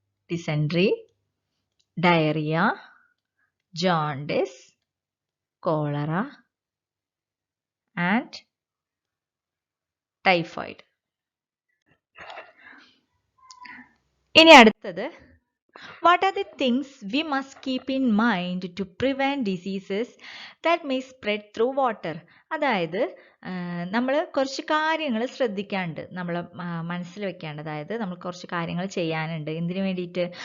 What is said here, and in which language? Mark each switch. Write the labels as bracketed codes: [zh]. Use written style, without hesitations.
[en] Dysentery, diarrhoea, jaundice, cholera and typhoid. [ml] ഇനി അടുത്തത്, [en] what are the things we must keep in mind to prevent diseases that may spread through water? [ml] അതായത് നമ്മൾ കുറച്ച് കാര്യങ്ങൾ ശ്രദ്ധിക്കാണ്ട്, നമ്മൾ മനസ്സിൽ വെക്കേണ്ടത്, അതായത് നമ്മൾ കുറച്ച് കാര്യങ്ങൾ ചെയ്യാനുണ്ട്. എന്തിനു വേണ്ടിയിട്ട്?